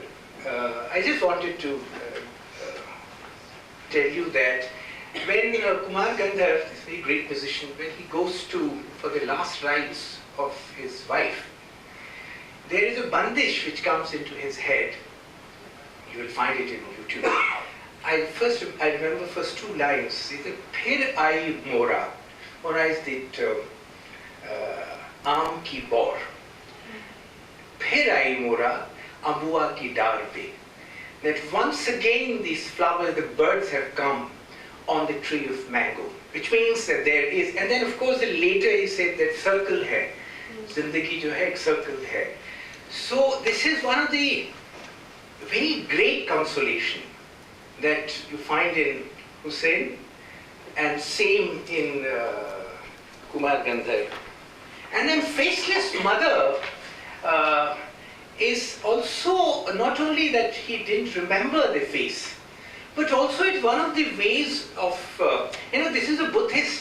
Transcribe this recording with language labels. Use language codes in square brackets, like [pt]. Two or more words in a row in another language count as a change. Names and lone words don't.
[en] I just wanted to tell you that when Kumar Gandhar, this very great musician, when he goes for the last rites of his wife, there is a bandish which comes into his head. You will find it in YouTube. I remember first two lines. It's [hi] फिर आई मोरा. [en] Mora is the [hi] आम की बौर. फिर आई मोरा, अम्बुआ की डार पे. [en] That once again these flowers, the birds have come on the tree of mango, which means that there is, and then of course later he said that [hi] circle hai, zindagi jo hai, circle hai. [en] So this is one of the very great consolation that you find in Husain and same in Kumar Gandhar. And then Faceless Mother is also not only that he didn't remember the face, but also it's one of the ways of, this is a Buddhist.